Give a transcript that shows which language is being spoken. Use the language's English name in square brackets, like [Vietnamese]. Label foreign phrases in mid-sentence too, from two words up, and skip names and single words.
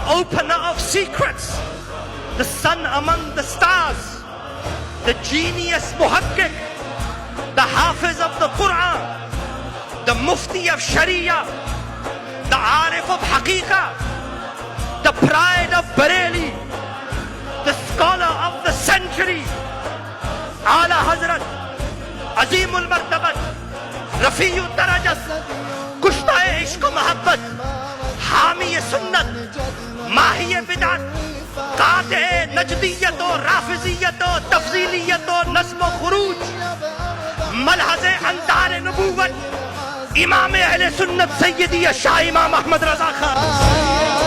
[English] opener of secrets, the sun among the stars, the genius Muhakkik, the Hafiz of the Quran, the Mufti of Sharia, the Arif of Haqiqah, the pride of Bareilly, the scholar of the century, Ala Hazrat, [Urdu] عظیم المرتبت، رفیع الدرجات، کشتۂ عشق و محبت، حامیِ سنت، ماحیِ بدعت، قاطعِ نجدیت و رافضیت و تفضیلیت و نظم و خروج، ملحظِ اندرِ نبوت، امامِ اہلِ سنت سیدی شاہ امام احمد رضا خان.